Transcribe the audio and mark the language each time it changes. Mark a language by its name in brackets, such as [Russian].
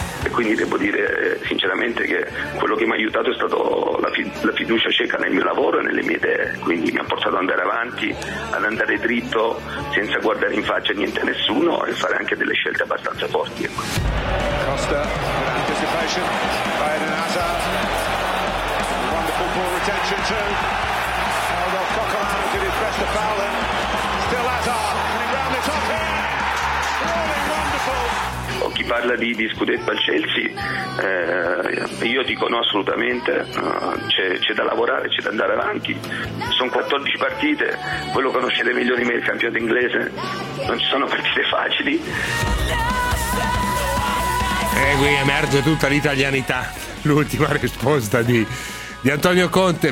[Italian] Quindi devo dire sinceramente che quello che mi ha aiutato è stato la fiducia cieca nel mio lavoro e nelle mie idee, quindi mi ha portato ad andare avanti, ad andare dritto senza guardare in faccia niente a nessuno e fare anche delle scelte abbastanza forti. [English] Costa, anticipation, Biden and Hazard, wonderful ball retention too, and well, Coquelin did his best to foul him, still Hazard, coming round the top here, really wonderful. [Italian] parla di scudetto al Chelsea, io dico no assolutamente, c'è da lavorare, c'è da andare avanti, sono 14 partite, voi lo conoscete meglio di me, il campionato inglese, non ci sono partite facili. E qui emerge tutta l'italianità, l'ultima risposta di Antonio Conte.